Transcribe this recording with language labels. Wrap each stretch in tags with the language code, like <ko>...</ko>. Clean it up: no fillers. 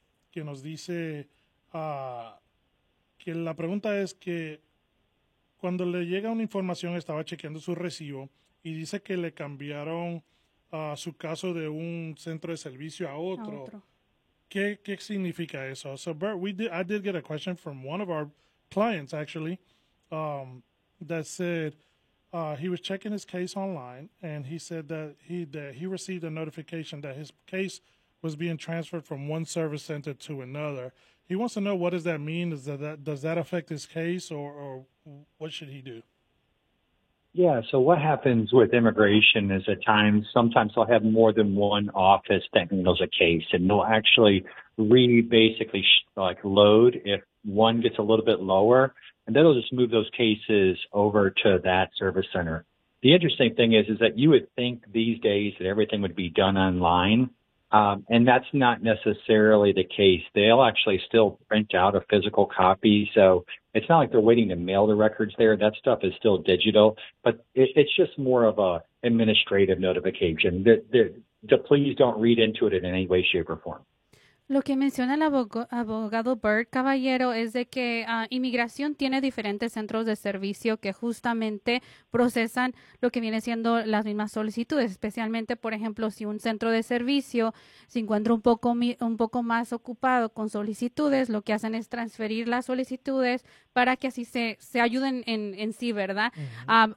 <es>Que nos dice que la pregunta es que cuando le llega una información, estaba chequeando su recibo y dice que le cambiaron su caso de un centro de servicio a otro. ¿Qué significa eso?</es> <en>So, Bert, I did get a question from one of our clients, actually, that said he was checking his case online and he said that he received a notification that his case was being transferred from one service center to another. He wants to know, what does that mean? Does that affect his case, or what should he do? Yeah, so what happens with immigration is at times, sometimes they'll have more than one office that handles a case, and they'll actually load if one gets a little bit lower, and then they'll just move those cases over to that service center. The interesting thing is that you would think these days that everything would be done online, and that's not necessarily the case. They'll actually still print out a physical copy. So it's not like they're waiting to mail the records there. That stuff is still digital, but it's just more of a administrative notification. The please don't read into it in any way, shape, or form.</en> <es>Lo que menciona el abogado Bert, caballero, es de que inmigración tiene diferentes centros de servicio que justamente procesan lo que viene siendo las mismas solicitudes, especialmente, por ejemplo, si un centro de servicio se encuentra un poco más ocupado con solicitudes, lo que hacen es transferir las solicitudes para que así se ayuden en sí, ¿verdad? Uh-huh.</es>